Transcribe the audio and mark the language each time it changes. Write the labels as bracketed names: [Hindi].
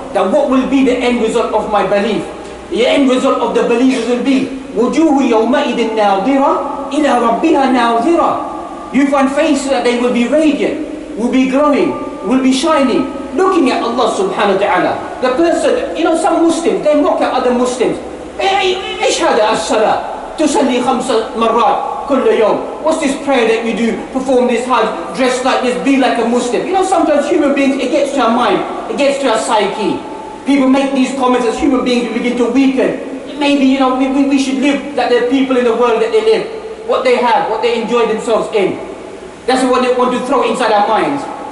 [English] That what will be the end result of my belief? The end result of the believers will be [Arabic] وُجُوهُ يَوْمَئِذٍ نَاظِرَةٍ إِلَىٰ رَبِّهَا نَاظِرَةٍ. [English] You find faces that they will be radiant, will be glowing, will be shining, looking at Allah subhanahu wa ta'ala. The person, some Muslims, they mock at other Muslims. [Arabic] إيش هذا الصلاة تصلي 5 مرات كل يوم? [English] What's this prayer that you do? Perform this hajj, dress like this, be like a Muslim. Sometimes human beings, it gets to our mind, it gets to our psyche. People make these comments as human beings, we begin to weaken. Maybe, we should live like the people in the world that they live. What they have, what they enjoy themselves in. That's what they want to throw inside our minds.